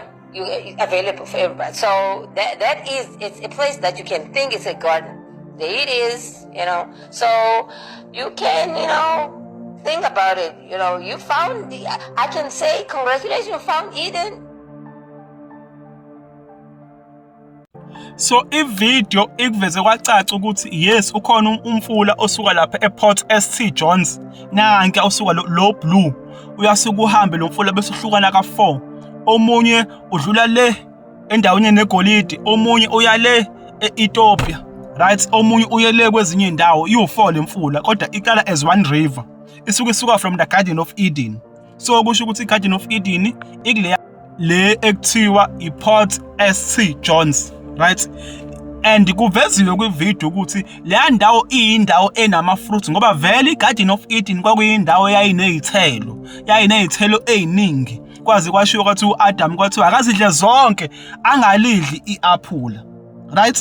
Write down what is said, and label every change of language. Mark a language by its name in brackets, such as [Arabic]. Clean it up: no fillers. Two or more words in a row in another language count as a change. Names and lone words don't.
[English] Available for everybody. So it's a place that you can think it's a garden. There it is, So you can, think about it. You found, I can say, congratulations, you found Eden. [Zulu] So ivideo ikuveze kwacaca ukuthi yes ukhona umfula osuka lapha ePort St. John's nanke osuka lo blue uyasuka uhambe lo mfula bese uhlukana ka4 omunye udlula le endaweni negolide omunye uya le eEthiopia right omunye uye le kwezinye indawo u4 lemfula kodwa iqala [English] as one river [Zulu] isuka [English] from the Garden of Eden. [Zulu] So kusho ukuthi iGarden of Eden ikuleya le ekuthiwa iPort St Johns, right? And kuveziwe kwivideo ukuthi leya ndawo iyindawo enama-fruits ngoba vele iGarden of Eden kwakuyindawo yayinezithelo eziningi, kwaze kwashiwo kwathi uAdam kwathiwa akazidle zonke, angalidli i-aphula, right?